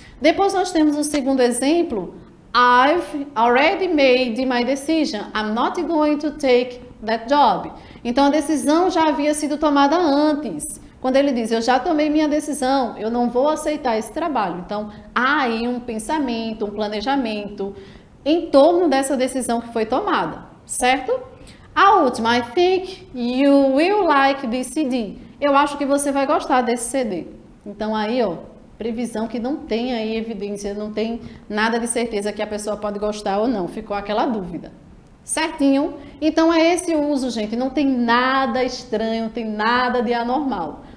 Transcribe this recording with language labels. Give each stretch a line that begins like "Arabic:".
Portuguese: Depois nós temos o segundo exemplo,
English: I've already made my decision, I'm not going to take that job.
Portuguese: Então a decisão já havia sido tomada antes. Quando ele diz, eu já tomei minha decisão, eu não vou aceitar esse trabalho. Então, há aí um pensamento, um planejamento em torno dessa decisão que foi tomada, certo? A última,
English: I think you will like this CD.
Portuguese: Eu acho que você vai gostar desse CD. Então, aí, ó, previsão que não tem aí evidência, não tem nada de certeza que a pessoa pode gostar ou não. Ficou aquela dúvida. Certinho? Então, é esse o uso, gente. Não tem nada estranho, não tem nada de anormal.